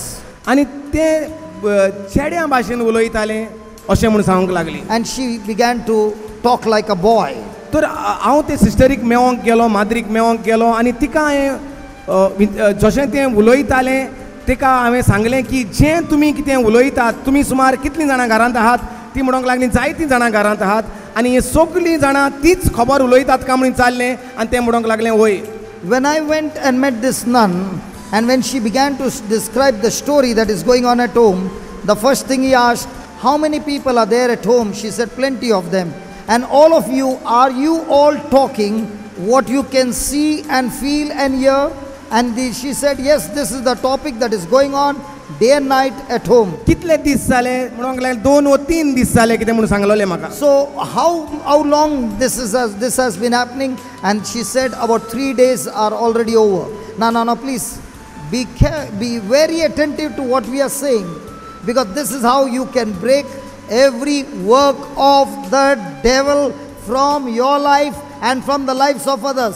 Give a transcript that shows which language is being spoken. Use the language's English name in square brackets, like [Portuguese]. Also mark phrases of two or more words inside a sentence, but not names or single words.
[Konkani] आनी ते चेड्या भाशेन उलयताले अशें म्हूण सांगूंक लागली. [English] And she began to talk like a boy. [Konkani] तर हांव ते सिस्टरीक मेळोंक गेलो माद्रीक मेळोंक गेलो आनी तिका हांवें जशें तें उलयतालें तिका हांवें सांगलें की जें तुमी कितें उलयतात तुमी सुमार कितलीं जाणां घरांत आहात. ती म्हणूंक लागलीं जायतीं जाणां घरांत आहात आनी हे सगळीं जाणां तीच खबर उलयतात काय म्हणून चाललें आनी तें म्हणूंक लागलें वय. [English] When I went and met this nun, and when she began to describe the story that is going on at home, the first thing he asked, how many people are there at home? She said, plenty of them. And all of you, are you all talking what you can see and feel and hear? And she said, yes, this is the topic that is going on. day and night at home. [Konkani] कितले दीस जाले म्हणूंक लागले 2 वा 3 दीस जाले कितें म्हणून सांगलोले म्हाका. [English] So how long this has been happening? And she said about 3 days are already over. No, please be very attentive to what we are saying, because this is how you can break every work of the devil from your life and from the lives of others.